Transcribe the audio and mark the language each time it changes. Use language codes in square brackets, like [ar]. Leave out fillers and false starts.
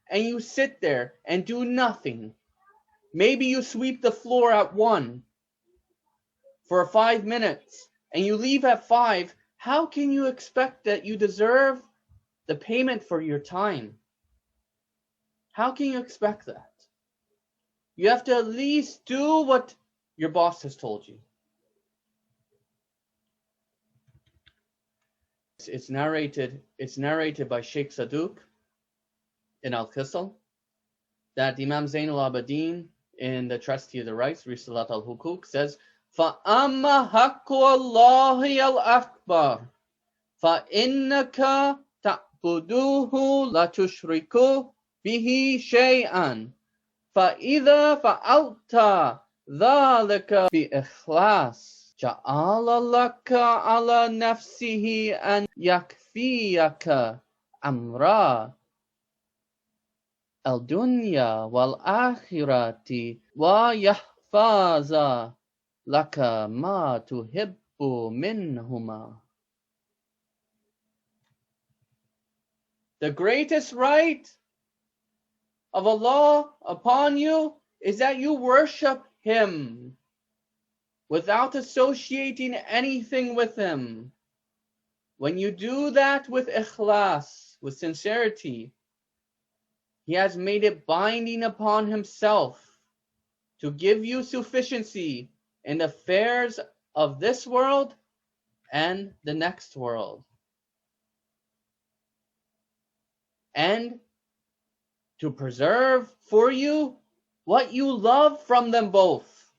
[en] and you sit there and do nothing. Maybe you sweep the floor at 1 for 5 minutes and you leave at 5. How can you expect that you deserve the payment for your time? How can you expect that? You have to at least do what your boss has told you. It's narrated by Sheikh Saduq in Al-Qisal that Imam Zainul Abidin in the Trustee of the Rights, Risalat al-Hukuk, says, [ar] فَأَمَّا حَقُّ اللَّهِ الْأَكْبَرِ فَإِنَّكَ تَعْبُدُوهُ لَا تُشْرِكُوا بِهِ شَيْئًا فَإِذَا فَعَلْتَ ذَلِكَ بِإِخْلَاصٍ جعل لك على نفسه أن يكفيك أمر الدنيا والآخرة ويحفظ لك ما تحب منهما. [en] The greatest right of Allah upon you is that you worship Him without associating anything with Him. When you do that with ikhlas, with sincerity, He has made it binding upon Himself to give you sufficiency in the affairs of this world and the next world, and to preserve for you what you love from them both.